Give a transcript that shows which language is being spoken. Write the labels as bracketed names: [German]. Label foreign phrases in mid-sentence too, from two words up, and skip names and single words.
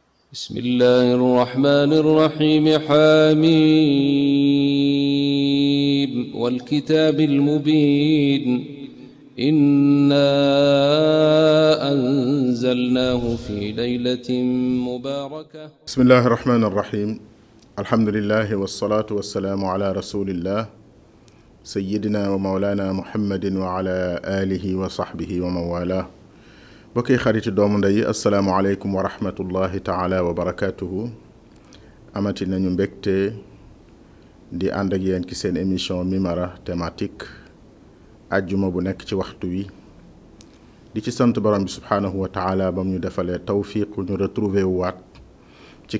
[Arabic] بسم الله الرحمن الرحيم حميم والكتاب المبين إنا أنزلناه في ليلة مباركة بسم الله الرحمن الرحيم الحمد لله والصلاة والسلام على رسول الله سيدنا ومولانا محمد وعلى آله وصحبه ومن والاه [Wolof] bokki xariti doomu ndey [Arabic] السلام عليكم ورحمة الله تعالى وبركاته [Wolof] amati nañu mbégte di ànd ak yéen ci seen émission Mimara thématique ajjuma bu nekk ci waxtu wi di ci sant borom bi [Arabic] سبحانه وتعالى [Wolof] bam ñu defalee tawfiq ñu retrouver waat ci